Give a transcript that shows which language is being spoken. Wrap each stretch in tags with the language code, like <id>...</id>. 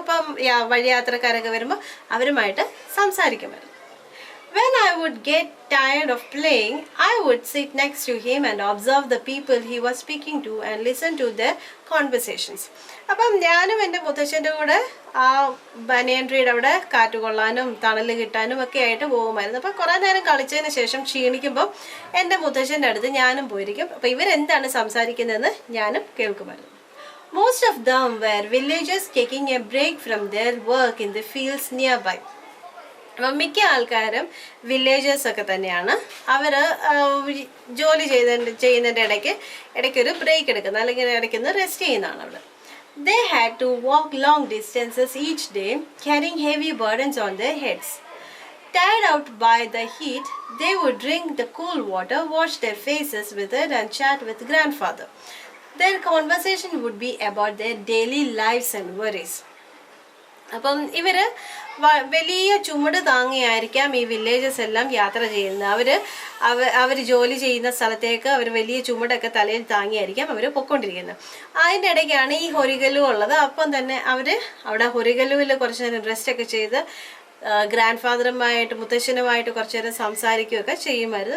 <ml>അപ്പം വഴിയാത്രക്കാരൊക്കെ വരുമ്പോൾ അവരുമായിട്ട് സംസാരിക്കുമായിരുന്നു.</ml> <en>When I would get tired of playing, I would sit next to him and observe the people he was speaking to and listen to their conversations.</en> <ml>അപ്പം ഞാനും എൻ്റെ മുത്തച്ഛൻ്റെ കൂടെ ആ ബനിയൻ ട്രീയുടെ അവിടെ കാറ്റ് കൊള്ളാനും തണൽ കിട്ടാനും ഒക്കെ ആയിട്ട് പോകുമായിരുന്നു. അപ്പം കുറേ നേരം കളിച്ചതിന് ശേഷം ക്ഷീണിക്കുമ്പോൾ എൻ്റെ മുത്തച്ഛൻ്റെ അടുത്ത് ഞാനും പോയിരിക്കും. അപ്പം ഇവരെന്താണ് സംസാരിക്കുന്നതെന്ന് ഞാനും കേൾക്കുമായിരുന്നു.</ml> <en>Most of them were villagers taking a break from their work in the fields nearby.</en> <ml>അപ്പം മിക്ക ആൾക്കാരും വില്ലേജേഴ്സൊക്കെ തന്നെയാണ്. അവർ ജോലി ചെയ്യുന്നതിൻ്റെ ഇടയ്ക്കൊരു ബ്രേക്ക് എടുക്കുന്നത്, അല്ലെങ്കിൽ ഇടയ്ക്കൊന്ന് റെസ്റ്റ് ചെയ്യുന്നതാണ് അവിടെ.</ml> <en>They had to walk long distances each day, carrying heavy burdens on their heads. Tired out by the heat, they would drink the cool water, wash their faces with it, and chat with grandfather. Their conversation would be about their daily lives and worries.</en> <ml>അപ്പം ഇവർ വലിയ ചുമട് താങ്ങിയായിരിക്കാം ഈ villages എല്ലാം യാത്ര ചെയ്യുന്നത്. അവർ ജോലി ചെയ്യുന്ന സ്ഥലത്തേക്ക് അവർ വലിയ ചുമടൊക്കെ തലയിൽ താങ്ങിയായിരിക്കാം അവർ പൊയ്ക്കൊണ്ടിരിക്കുന്നത്. അതിൻ്റെ ഇടയ്ക്കാണ് ഈ ഹൊറിഗലു ഉള്ളത്. അപ്പം തന്നെ അവർ അവിടെ ഹൊറിഗലുവിൽ കുറച്ച് നേരം റെസ്റ്റൊക്കെ ചെയ്ത് ഗ്രാൻഡ് ഫാദറുമായിട്ട് മുത്തശ്ശനുമായിട്ട് കുറച്ച് നേരം സംസാരിക്കുകയൊക്കെ ചെയ്യുമായിരുന്നു.</ml>